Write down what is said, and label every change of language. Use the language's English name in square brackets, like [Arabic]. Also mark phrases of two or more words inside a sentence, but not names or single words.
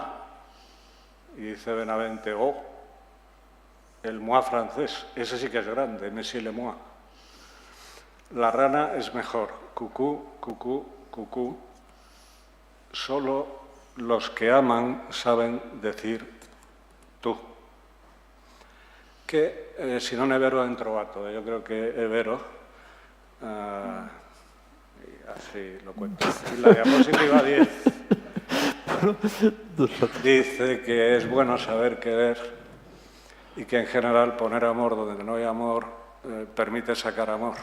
[Spanish] Y dice Benavente, el moi francés, ese sí que es grande, [French] Monsieur le moi. [Spanish] La rana es mejor, cucú, cucú, cucú, solo los que aman saben decir tú. [Italian] Che se non è vero è trovato, [Spanish] yo creo que es vero, y así lo cuento. Y la diapositiva 10 dice que es bueno saber querer y que en general poner amor donde no hay amor permite sacar amor.